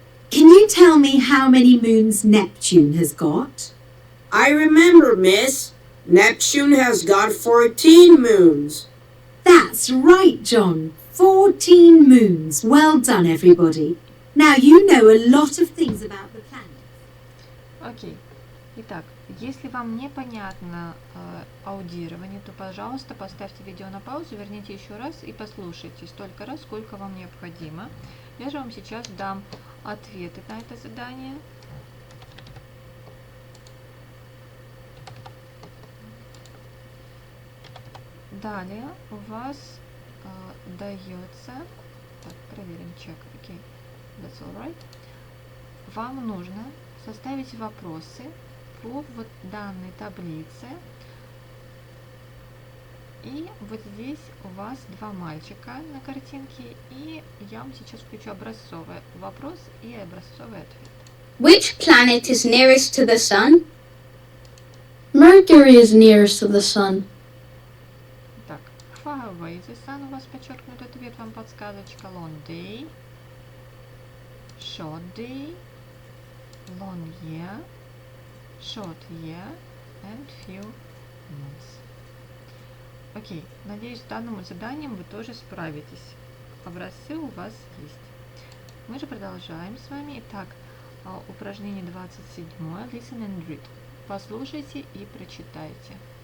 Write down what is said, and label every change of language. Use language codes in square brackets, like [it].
[en] Can you tell me how many moons Neptune has got? I remember, miss. Neptune has got 14 moons. That's right, John. 14 moons. Well done, everybody. Now you know a lot of things about the planet. Окей. [ru] Итак, если вам непонятно аудирование, то, пожалуйста, поставьте видео на паузу, верните еще раз и послушайте столько раз, сколько вам необходимо. Я же вам сейчас дам ответы на это задание. Далее у вас дается, так, проверим, чек, окей, [en] that's all right. [ru] Вам нужно составить вопросы по вот данной таблице. И вот здесь у вас два мальчика на картинке, и я вам сейчас включу образцовый вопрос и образцовый ответ. [en] Which planet is nearest to the Sun? Mercury is nearest to the Sun. [ru] Так, [en] far away the sun [ru] у вас подчеркнут ответ, вам подсказочка. [en] Long day, short day, long year, short year and few months. [ru] Окей, надеюсь, с данным заданием вы тоже справитесь. Образцы у вас есть. Мы же продолжаем с вами. Итак, упражнение 27. [en] Listen and read. [ru] Послушайте и прочитайте.